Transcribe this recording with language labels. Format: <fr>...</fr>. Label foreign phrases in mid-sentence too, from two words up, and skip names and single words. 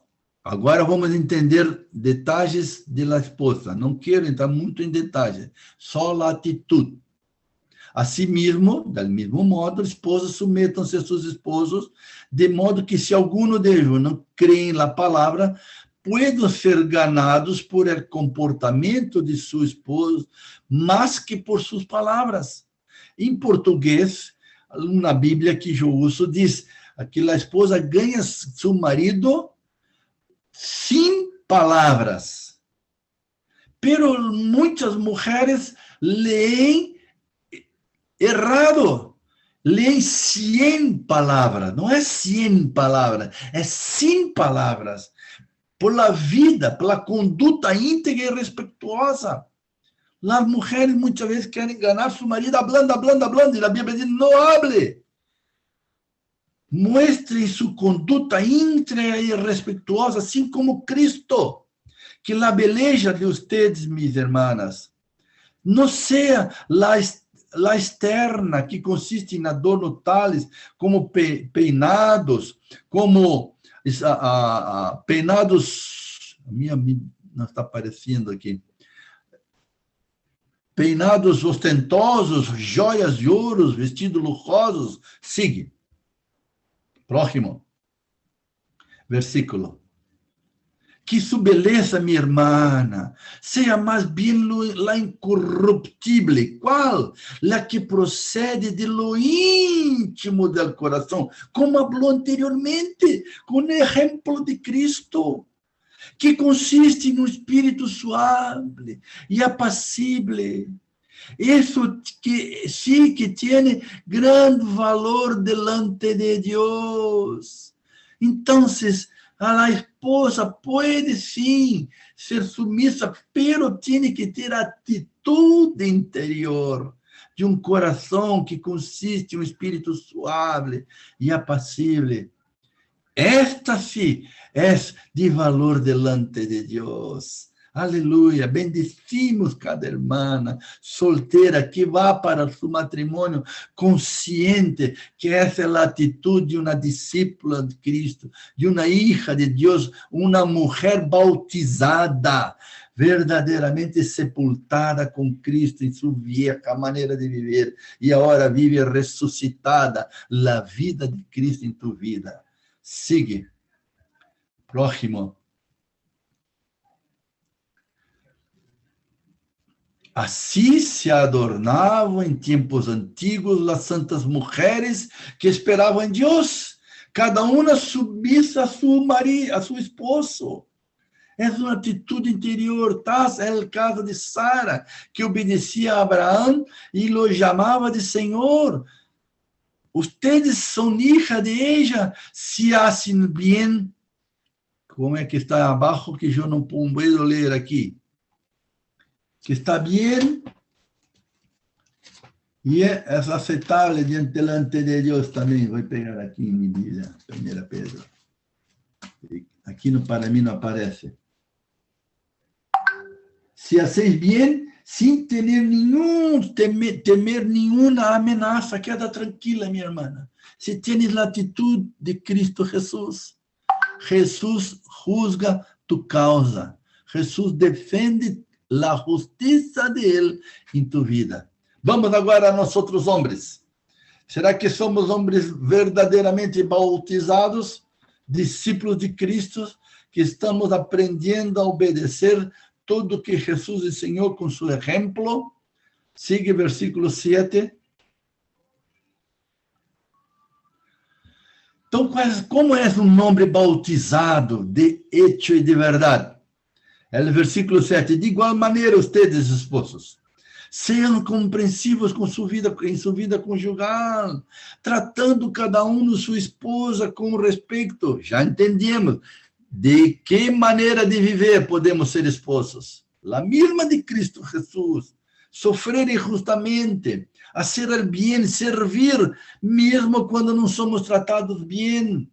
<pt>Agora vamos entender detalhes da esposa. Não quero entrar muito em detalhes, só a atitude. Assim mesmo, do mesmo modo, esposas submetam-se a seus esposos, de modo que se algum deles não crê na palavra, podem ser ganados</pt> <es>por el</es> <pt>comportamento de seu esposo, mais que por suas palavras. Em português, na Bíblia que eu uso, diz que a esposa ganha seu marido sem palavras. Pero muitas mulheres leem errado. Leem 100 palavras. Não é 100 palavras, é 100 palavras.</pt> <es>Por la</es> <pt>vida, pela conduta íntegra e respetuosa. As mulheres muitas vezes querem enganar seu marido hablando, e a Bíblia diz, não hable. Muestre sua conduta íntegra e respetuosa, assim como Cristo. Que a beleza de vocês, minhas irmãs, não seja la externa, que consiste em adornos</pt> <es>tales como peinados, como peinados,</es> <pt>não está aparecendo aqui, peinados ostentosos, joias de ouro, vestidos luxuosos. Sigue. Próximo. Versículo. Que sua beleza, minha irmã, seja mais bem la incorruptível. Qual?</pt> <es>La que procede de lo íntimo del</es> <pt>coração, como falou anteriormente, com o exemplo de Cristo, que consiste em um espírito suave e apacível.</pt> <es>Isso que sí que tiene grande valor delante de Deus.</es> <pt>Então, a esposa pode sim ser submissa, pero tem que ter atitude interior. de um coração que consiste em um espírito suave e apacible.</pt> <es>Esta sí es de valor delante de Dios. Aleluya. Bendecimos cada hermana soltera que va para su matrimonio consciente que esa es la actitud de una discípula de Cristo, de una hija de Dios, una mujer bautizada,</es> <pt>verdadeiramente sepultada com Cristo em sua vieja maneira de viver e agora vive ressuscitada, a vida de Cristo em tu vida.</pt> <es>Sigue. Próximo.</es> <pt>Assim se adornavam em tempos antigos as santas mulheres que esperavam em Deus, cada uma submissa a seu esposo. É uma atitude interior. É o caso de Sara, que obedecia a Abraão e o chamava de Senhor.</pt> <es>Ustedes são hijas de ella, se hacen bien.</es> <pt>Como é que está abaixo, que eu não puedo ler aqui?</pt> <es>Que está bien y es aceptable delante de Dios también. Voy a pegar aquí en mi Biblia, 1 Pedro. Aquí no, para mí no aparece. Si hacéis bien, sin tener temer ninguna amenaza, queda tranquila, mi hermana. Si tienes la actitud de Cristo Jesús, Jesús juzga tu causa.</es> <pt>Jesús defende la justiça de Ele em tu vida. Vamos agora a nós outros homens. Será que somos homens verdadeiramente bautizados, discípulos de Cristo, que estamos aprendendo a obedecer tudo que Jesus ensinou com seu exemplo? Sigue versículo 7. Então, como é um homem bautizado</pt> <es>de hecho</es> <pt>e de verdade?</pt> <es>El versículo 7, de igual maneira, ustedes, esposos,</es> <pt>sejam compreensivos com em sua vida conjugal, tratando cada um de sua esposa com respeito. Já entendemos de que maneira de viver podemos ser esposos. La mesma de Cristo Jesus, sofrer injustamente, fazer o bem, servir, mesmo quando não somos tratados bem.</pt>